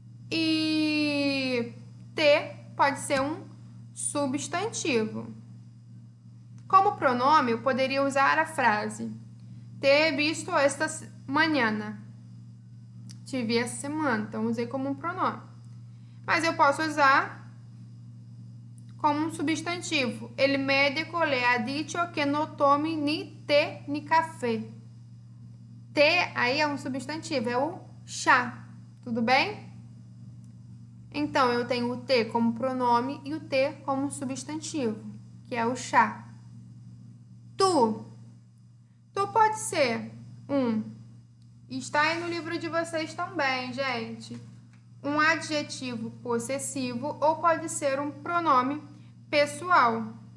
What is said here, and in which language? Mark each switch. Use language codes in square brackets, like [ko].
[pt] E te pode ser um substantivo. Como pronome, eu poderia usar a frase [es] te he visto esta mañana. [pt] Te vi essa semana, então usei como um pronome. Mas eu posso usar como um substantivo. [es] El médico le ha dicho que no tome ni té ni café. [pt] Té aí é um substantivo, é o chá. Tudo bem? Então, eu tenho o te como pronome e o te como substantivo, que é o chá. Tu pode ser está aí no livro de vocês também, gente, um adjetivo possessivo ou pode ser um pronome pessoal.